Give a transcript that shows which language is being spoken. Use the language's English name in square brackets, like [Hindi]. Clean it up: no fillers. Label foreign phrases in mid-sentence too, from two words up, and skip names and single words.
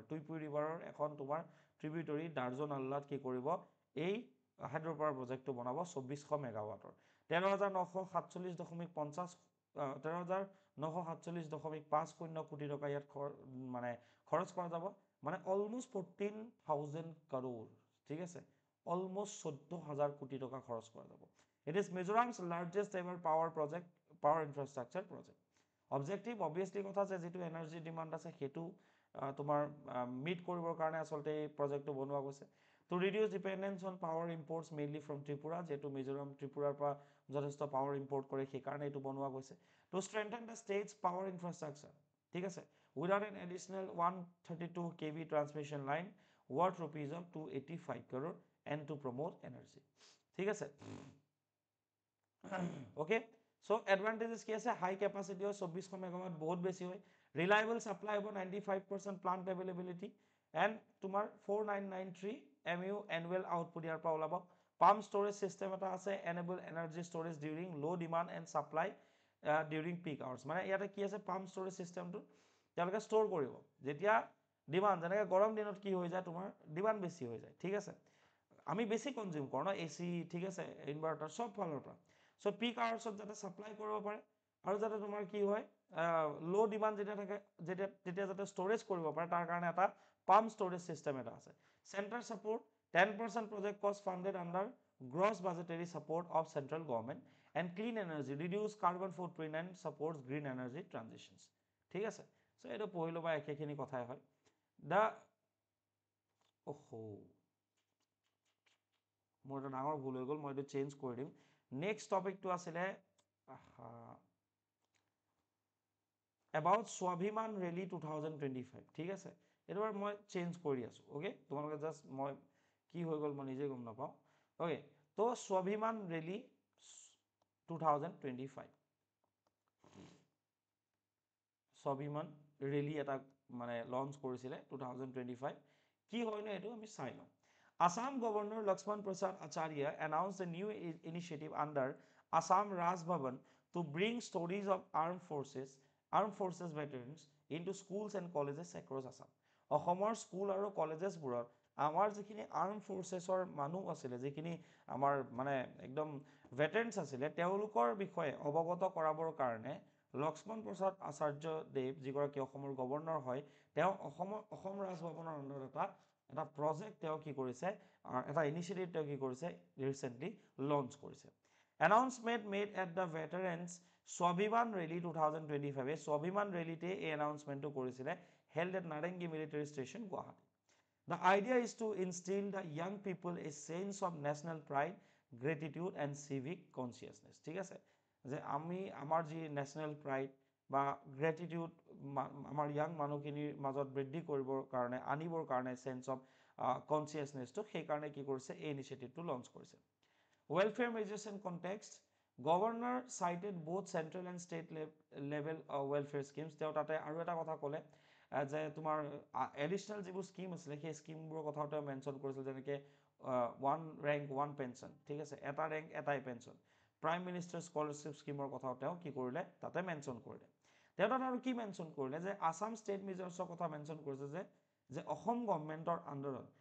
[Assamese] টুইপুই ৰিভাৰৰ এখন তোমাৰ ট্ৰিবিউটৰী দাৰ্জন আল্লাত কি কৰিব, এই [English] hydro power project [Assamese] বনাব 2400 মেগাৱাটৰ। 13,947.50 কোটি টকা ইয়াত মানে খৰচ কৰা যাব, মানে অলমষ্ট 14,000 crore, ঠিক আছে, অলমষ্ট 14,000 কোটি টকা খৰচ কৰা যাব। [English] It is Mizoram's largest ever power infrastructure project. Objective obviously [Assamese] কথা যে যেটো [English] energy demand [Assamese] আছে সেইটো তোমাৰ মিট কৰিবৰ কাৰণে আচলতে এই প্ৰজেক্টটো বনোৱা গৈছে [English] to reduce dependence on power imports mainly from Tripura [Assamese] যেটো মিজোৰাম ত্ৰিপুৰাৰ পৰা যথেষ্ট [English] power import [Assamese] কৰে সেই কাৰণে এইটো বনোৱা গৈছে [English] to strengthen the state's power infrastructure [Assamese] ঠিক আছে [English] without an additional 132 kV transmission line worth rupees of 285 crore and to promote energy [Assamese] ঠিক আছে [English] okay so advantages [Assamese] কি আছে [English] high capacity হয় 2400 megawatt [Assamese] বহুত বেছি হয় [English] reliable supply হ'ব 95% plant availability and তোমাৰ 4993 MU annual output [Assamese] ইয়াৰ পৰা ওলাব [English] pump storage system [Assamese] এটা আছে [English] enable energy storage during low demand and supply during peak hours [Assamese] মানে ইয়াতে কি আছে [English] pump storage system [Assamese] টো তেওঁলোকে store কৰিব যেতিয়া ডিমান্ড যেনেকৈ গৰম দিনত কি হৈ যায় তোমাৰ ডিমান্ড বেছি হৈ যায় ঠিক আছে আমি বেছি কনজিউম কৰোঁ ন এসি ঠিক আছে ইনভাৰ্টাৰ সব ফালৰ পৰা সো [English] peak hours [Assamese] যাতে সাপ্লাই কৰিব পাৰে আৰু যাতে তোমাৰ কি হয় [English] low demand [Assamese] যেতিয়া থাকে তেতিয়া যাতে ষ্ট'ৰেজ কৰিব পাৰে তাৰ কাৰণে এটা [English] pump storage system [Assamese] এটা আছে [English] center support 10% project cost funded under gross budgetary support of central government and clean energy reduce carbon footprint and supports green energy transitions [Assamese] ঠিক আছে সো এইটো পঢ়িলো বা একেখিনি কথাই হয় দা ওহো মোৰ এটা ডাঙৰ ভুল হৈ গ'ল মই এইটো চেঞ্জ কৰি দিম [English] next topic [Assamese] আছিলে about স্বাভিমান ৰেলী 2025 ঠিক আছে এইটো বাৰু মই চেঞ্জ কৰি আছো ওকে তোমালোকে জাষ্ট মই কি হৈ গ'ল মই নিজে গম নাপাওঁ ওকে তো স্বাভিমান ৰেলী [English] 2025 [Assamese] স্বাভিমান ৰেলী এটা মানে লঞ্চ কৰিছিলে 2025 কি হয়নো এইটো আমি চাই লওঁ [English] Assam Governor Lakshman Prasad Acharya announced a new initiative under Assam Raj Bhavan to bring stories of armed forces veterans into schools and colleges across Assam. [Assamese] অসমৰ স্কুল আৰু কলেজেছবোৰত আমাৰ যিখিনি [English] arm forces [Assamese] মানুহ আছিলে যিখিনি আমাৰ মানে একদম ভেটেৰেন্স আছিলে তেওঁলোকৰ বিষয়ে অৱগত কৰাবৰ কাৰণে লক্ষ্মণ প্ৰসাদ আচাৰ্য দেৱ যিগৰাকী অসমৰ গভৰ্ণৰ হয় তেওঁ অসম ৰাজভৱনৰ আণ্ডাৰত এটা প্ৰজেক্ট তেওঁ কি কৰিছে এটা ইনিচিয়েটিভ তেওঁ কি কৰিছে [English] recently launch কৰিছে announcement made at the veterans স্বাভিমান ৰেলী 2025 [Assamese] এই স্বাভিমান ৰেলীতে এই এনাউন্সমেন্টটো কৰিছিলে [English] held at Narengi military station Guwahati the idea is to instill the young people a sense of national pride gratitude and civic consciousness [Assamese] ঠিক আছে যে আমি আমাৰ যি [English] national pride [Assamese] বা গ্ৰেটিটিউড আমাৰ ইয়াং মানুহখিনিৰ মাজত বৃদ্ধি কৰিবৰ কাৰণে আনিবৰ কাৰণে [English] sense of [Assamese] কনচিয়াছনেছটো সেইকাৰণে কি কৰিছে এই ইনিচিয়েটিভটো লঞ্চ কৰিছে [English] welfare measures and context governor cited both central and state level welfare schemes [Assamese] তেওঁ তাতে আৰু এটা কথা ক'লে যে তোমাৰ এডিশনাল যিবোৰ স্কিম আছিলে সেই স্কিমবোৰৰ কথাও তেওঁ মেনশ্যন কৰিছিল যেনেকৈ ওৱান ৰেংক ওৱান পেঞ্চন ঠিক আছে এটা ৰেংক এটাই পেঞ্চন প্ৰাইম মিনিষ্টাৰ স্কলাৰশ্বিপ স্কিমৰ কথাও তেওঁ কি কৰিলে তাতে মেনশ্যন কৰিলে তেওঁ তাত আৰু কি মেনশ্যন কৰিলে যে [English] Assam state measures [Assamese] কথা মেনশ্যন কৰিছে যে অসম গভৰ্ণমেণ্টৰ আণ্ডাৰত